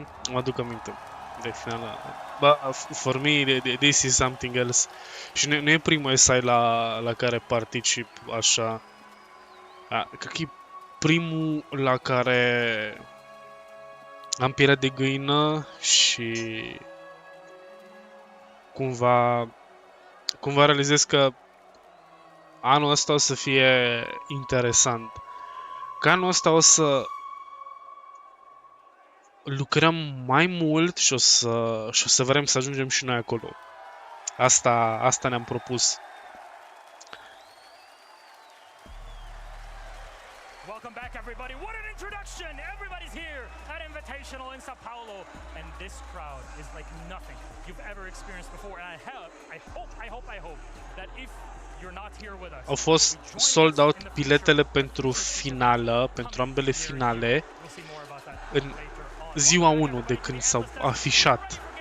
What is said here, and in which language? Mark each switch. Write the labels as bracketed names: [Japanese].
[Romanian] Mă aduc aminte de finala. [English] For me, this is something else. [Romanian] Și nu e primul SI la care particip așa. Cred că e primul la care am pielea de găină și cumva realizez că anul ăsta o să fie interesant. Că anul ăsta o să lucrăm mai mult și o să vrem să ajungem și noi acolo. Asta ne-am propus. [English] Welcome back, everybody. What an introduction! Everybody's here at Invitational in Sao Paulo, and this crowd is like nothing you've ever experienced before. And I hope that if you're not here with us, [Romanian] Au fost sold out biletele pentru finală, pentru ambele finale, în ziua 1 de când s-au afișat.